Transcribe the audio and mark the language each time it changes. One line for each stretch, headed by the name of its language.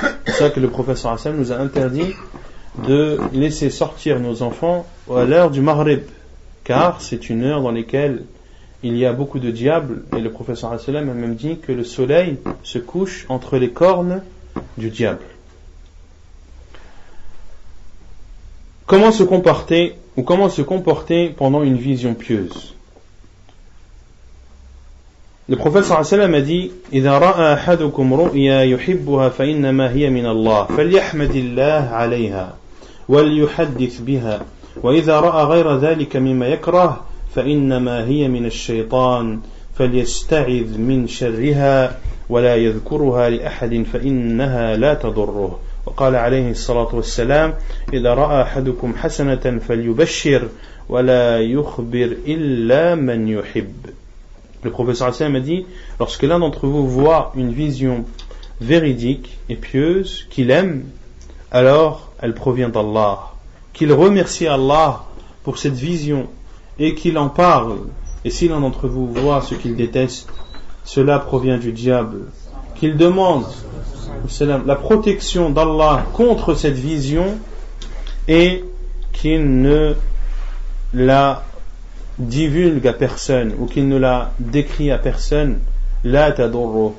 French: C'est ça que le prophète sallallahu alayhi wa sallam nous a interdit de laisser sortir nos enfants à l'heure du Maghrib, car c'est une heure dans laquelle il y a beaucoup de diables, et le prophète sallallahu alayhi wa sallam a même dit que le soleil se couche entre les cornes du diable. Comment se comporter pendant une vision pieuse? Le prophète sallallahu alayhi wa sallam a dit:
Arabic: إذا رأى أحدكم رؤيا يحبها فإنما هي من الله فليحمد الله عليها وليحدث بها وإذا رأى غير ذلك مما يكره فإنما هي من الشيطان فليستعذ من شرها ولا يذكرها لأحد فإنها لا تضره. وقال عليه الصلاة والسلام: إذا رأى أحدكم حسنة فليبشر ولا يخبر إلا من يحب.
French: Le professeur Hassan a dit: lorsque l'un d'entre vous voit une vision véridique et pieuse qu'il aime, alors elle provient d'Allah, qu'il remercie Allah pour cette vision et qu'il en parle. Et si l'un d'entre vous voit ce qu'il déteste, cela provient du diable, qu'il demande la protection d'Allah contre cette vision et qu'il ne la divulgue à personne ou qu'il ne la décrit à personne.
Arabic: La tadurru.